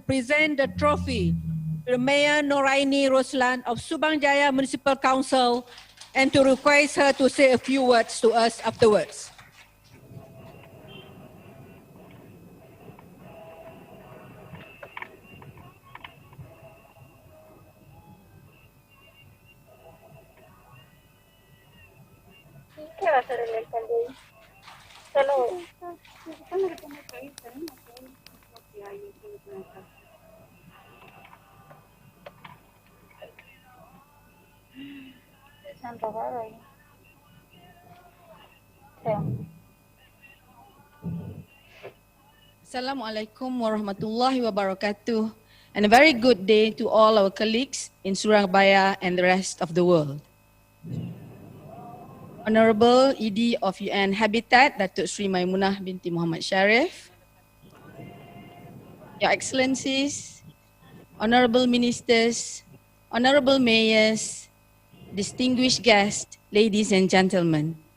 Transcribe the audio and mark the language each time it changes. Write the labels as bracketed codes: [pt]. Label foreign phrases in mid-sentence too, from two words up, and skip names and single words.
[en] present the trophy to Mayor Noraini Roslan of Subang Jaya Municipal Council and to request her to say a few words to us afterwards. [es] ¿Qué va a hacer el alcalde? Solo... Se han robado ahí. [ar] السلام عليكم ورحمة الله وبركاته, [en] and a very good day to all our colleagues in Surabaya and the rest of the world. Honorable ED of UN Habitat, Datuk Sri Maimunah binti Muhammad Sharif, Your Excellencies, honorable ministers, honorable mayors, distinguished guests, ladies and gentlemen.